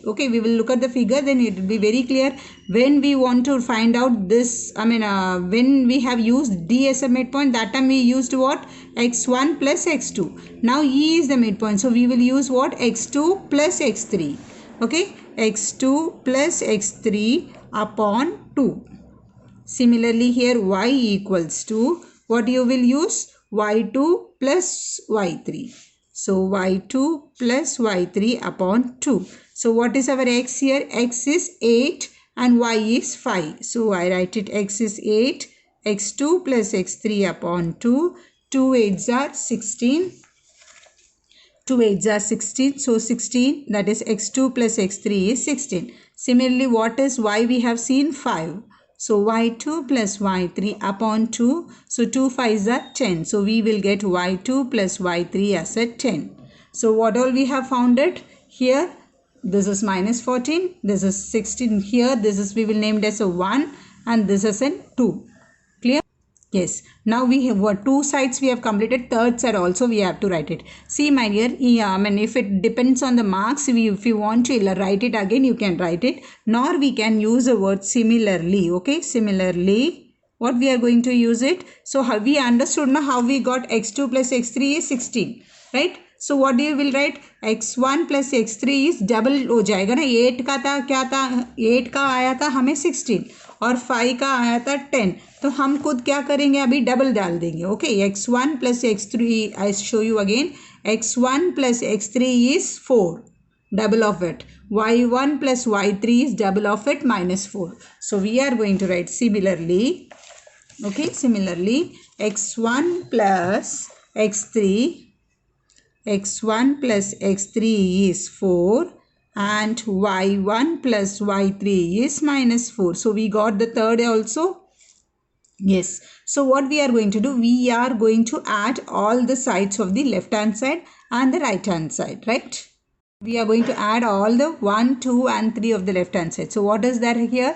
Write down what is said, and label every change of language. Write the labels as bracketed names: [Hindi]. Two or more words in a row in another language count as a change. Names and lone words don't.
[English] Okay, we will look at the figure, then it will be very clear. When we want to find out this, when we have used D as a midpoint, that time we used what, x1 plus x2. Now E is the midpoint, so we will use what, x2 plus x3. Okay, x2 plus x3 upon 2. Similarly here y equals to, what you will use, y2 plus y3. So y2 plus y3 upon 2. So what is our x here? X is 8 and y is 5. So I write it, x is 8, x2 plus x3 upon 2. 2 8s are 16. 2 8s are 16. So 16, that is x2 plus x3 is 16. Similarly, what is y we have seen? 5. So y2 plus y3 upon 2. So 2 5s are 10. So we will get y2 plus y3 as a 10. So what all we have found it? Here this is minus 14. This is 16 here. This is, we will name it as a 1 and this is a 2. Clear? Yes. Now we have what, two sides we have completed. Third side also we have to write it. See my dear, if it depends on the marks, if you want to write it again, you can write it. Nor we can use the word similarly. Okay, similarly, what we are going to use it. So how we understood now how we got x2 plus x3 is 16, right? So what do you will write? x1 plus x3 is double [Hindi] हो जाएगा ना. 8 का था क्या था, 8 का आया था हमें 16 और 5 का आया था 10. तो हम खुद क्या करेंगे, अभी डबल डाल देंगे. [English] ओके, x1 plus x3, I show you again, x1 plus x3 is 4, double of it. y1 plus y3 is double of it, minus 4. So we are going to write similarly. Okay, similarly x1 plus x3, x1 plus x3 is 4 and y1 plus y3 is minus 4. So we got the third also. Yes. So what we are going to do, we are going to add all the sides of the left hand side and the right hand side, right? We are going to add all the 1, 2 and 3 of the left hand side. So what is that here?